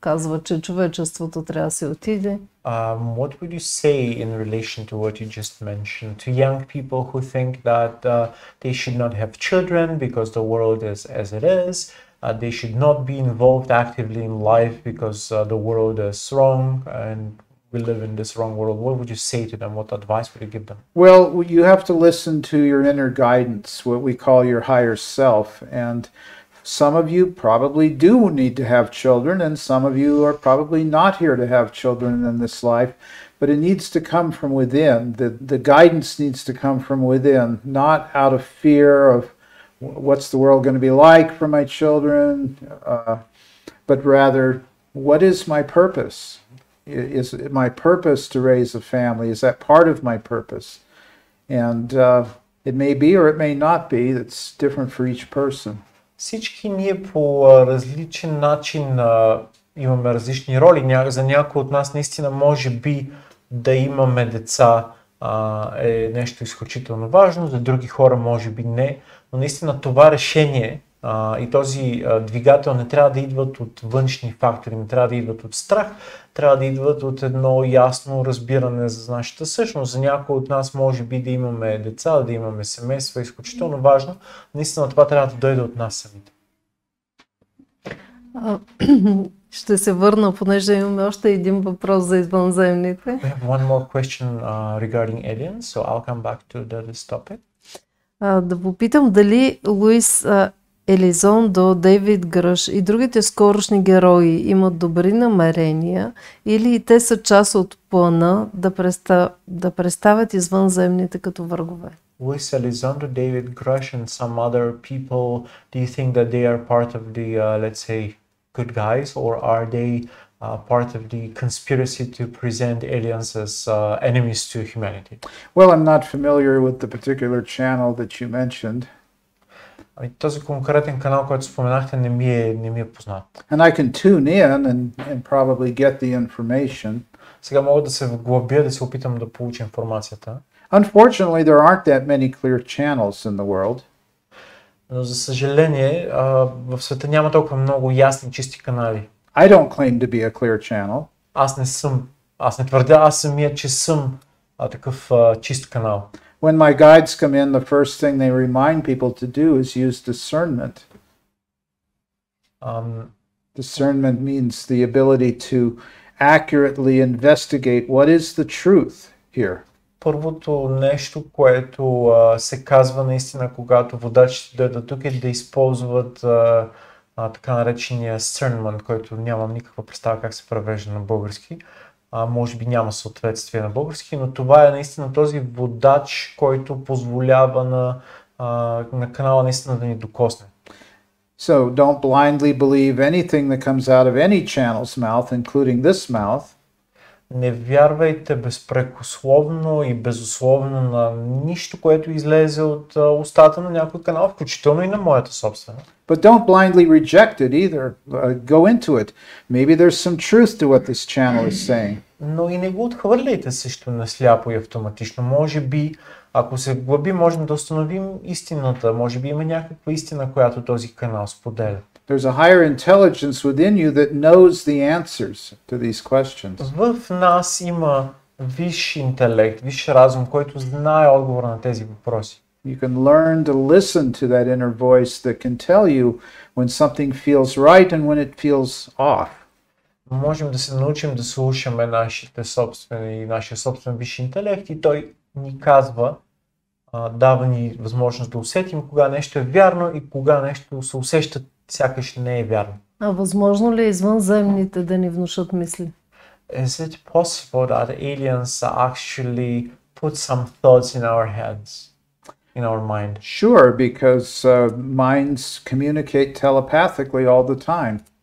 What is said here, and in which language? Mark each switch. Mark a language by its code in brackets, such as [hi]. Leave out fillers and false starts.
[bg] Казват, че човечеството трябва да се отиде. [en] What would you say in relation to what you just mentioned to young people who think that they should not have children because the world is as it is? They should not be involved actively in life because the world is wrong and we live in this wrong world. What would you say to them? What advice would you give them? Well, you have to listen to your inner guidance, what we call your higher self, and some of you probably do need to have children, and some of you are probably not here to have children in this life, but it needs to come from within. The guidance needs to come from within, not out of fear of what's the world going to be like for my children, but rather, what is my purpose? Is it my purpose to raise a family? Is that part of my purpose? And it may be or it may not be. That's different for each person. [bg] Всички ние по различен начин имаме различни роли. За някои от нас наистина може би да имаме деца е нещо изключително важно, за други хора може би не, но наистина това решение и този двигател не трябва да идват от външни фактори, не трябва да идват от страх, трябва да идват от едно ясно разбиране за нашата същност. За някои от нас може би да имаме деца, да имаме семейство е изключително важно, наистина това трябва да дойде от нас самите. Ще се върна, понеже имаме още един въпрос за извънземните. [en] We have one more question regarding aliens, so I'll come back to this topic. [bg] Да попитам дали Луис Елизондо, Дейвид Гръш и другите скорошни герои имат добри намерения или и те са част от плана да представят извънземните като врагове? [en] Luis Elizondo, David Grush, and some other people, do you think that they are part of the, let's say, good guys, or are they part of the conspiracy to present aliens as enemies to humanity? Well, I'm not familiar with the particular channel that you mentioned. [bg] Този конкретен канал, който споменахте, не ми е познат. [en] And I can tune in and probably get the information. [bg] Сега мога да се вглъбя, да се опитам да получа информацията. [en] Unfortunately, there aren't that many clear channels in the world. [bg] Но за съжаление, в света няма толкова много ясни, чисти канали. [en] I don't claim to be a clear channel. [bg] Аз не твърдя, аз самия, че съм такъв чист канал. [en] When my guides come in, the first thing they remind people to do is use discernment. Discernment means the ability to accurately investigate what is the truth here. [bg] Първото нещо, което се казва наистина, когато водачите дойдат тук, е да използват така наречения discernment, който нямам никаква представа как се превежда на български. Може би няма съответствие на български, но това е наистина този водач, който позволява на канала наистина да ни докосне. [en] So don't blindly believe anything that comes out of any channel's mouth, including this mouth. [bg] Не вярвайте безпрекословно и безусловно на нищо, което излезе от устата на някой канал, включително и на моята собствена. [en] But don't blindly reject it either. Go into it. Maybe there's some truth to what this channel is saying. [bg] Но и не го отхвърляйте също насляпо и автоматично. Може би, ако се глъби, можем да установим истината. Може би има някаква истина, която този канал споделя. [en] There's a higher intelligence within you that knows the answers to these questions. [bg] В нас има висш интелект, висш разум, който знае отговора на тези въпроси. [en] You can learn to listen to that inner voice that can tell you when something feels right and when it feels off. [bg] Можем да се научим да слушаме нашия собствен висш интелект и той ни казва, дава ни възможност да усетим кога нещо е вярно и кога нещо се усеща сякаш не е вярно. А възможно ли е извънземните да ни внушат мисли? [en] Is it possible that aliens actually put some thoughts in our heads, in our mind? Sure, because minds communicate telepathically all the time.